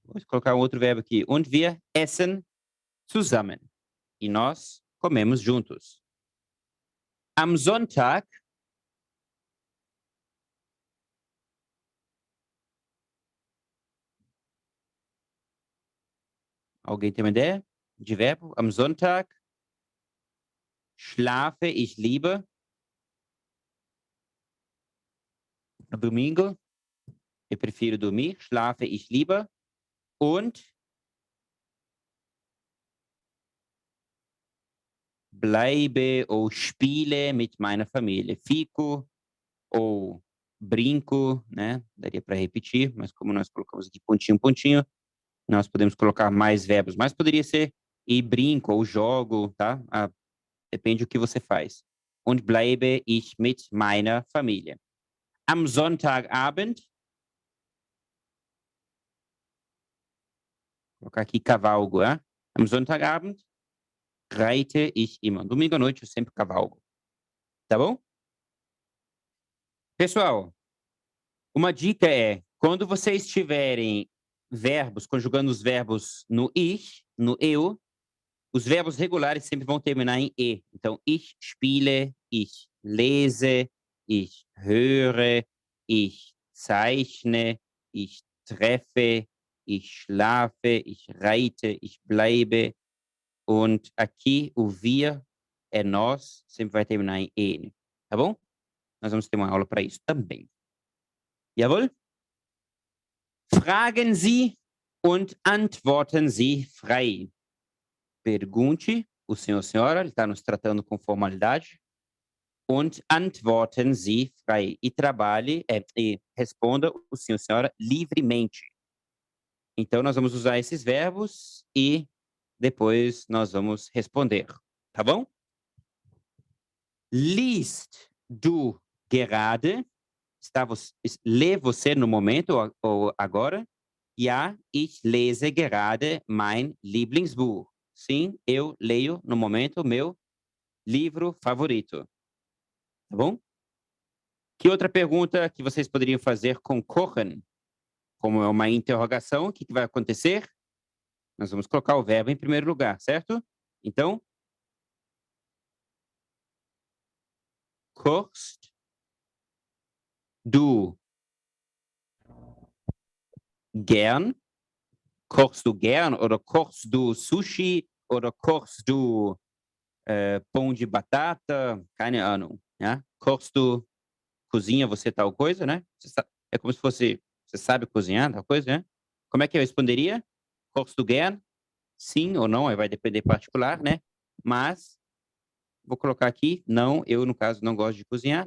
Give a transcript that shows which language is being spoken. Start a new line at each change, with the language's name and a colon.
Portuguese: Vou colocar um outro verbo aqui.
German: Und wir essen zusammen.
Portuguese: E nós comemos juntos.
German: Am Sonntag.
Portuguese: Alguém tem uma ideia de verbo?
German: Am Sonntag schlafe ich lieber.
Portuguese: No domingo, eu prefiro dormir.
German: Schlafe ich lieber. Und bleibe ou spiele mit meiner Familie.
Portuguese: Fico ou brinco, né? Daria para repetir, mas como nós colocamos aqui pontinho, pontinho, nós podemos colocar mais verbos. Mas poderia ser e brinco ou jogo, tá? Depende do que você faz.
German: Und bleibe ich mit meiner Familie. Am Sonntagabend.
Portuguese: Vou colocar aqui cavalgo, né?
German: Am Sonntagabend reite ich immer.
Portuguese: Domingo à noite eu sempre cavalgo. Tá bom? Pessoal, uma dica é, quando vocês tiverem verbos, conjugando os verbos no ich, no eu, os verbos regulares sempre vão terminar em e.
German: Então, ich spiele, ich lese, ich höre, ich zeichne, ich treffe, ich schlafe, ich reite, ich bleibe.
Portuguese: Und aqui o wir é nós, sempre vai terminar em e, tá bom? Nós vamos ter uma aula para isso também.
German: Jawohl? Fragen Sie und antworten Sie frei.
Portuguese: Pergunte o senhor, senhora, ele está nos tratando com formalidade.
German: Und antworten Sie frei.
Portuguese: E trabalhe, e responda o senhor, senhora, livremente. Então, nós vamos usar esses verbos e depois nós vamos responder. Tá bom?
German: Liest du gerade?
Portuguese: Lê você no momento ou agora?
German: Ja, ich lese gerade mein Lieblingsbuch.
Portuguese: Sim, eu leio no momento meu livro favorito. Tá bom? Que outra pergunta que vocês poderiam fazer com kochen? Como é uma interrogação, o que vai acontecer? Nós vamos colocar o verbo em primeiro lugar, certo?
German: Então, kochst du gern? Kochst du gern oder kochst du Sushi oder kochst du
Portuguese: pão de batata?
German: Keine Ahnung. Ja?
Portuguese: Kochst du, cozinha você tal coisa, né? É como se fosse, você sabe cozinhar tal coisa, né? Como é que eu responderia?
German: Kochst du gern?
Portuguese: Sim ou não, aí vai depender particular, né? Mas, vou colocar aqui, não, eu no caso não gosto de cozinhar.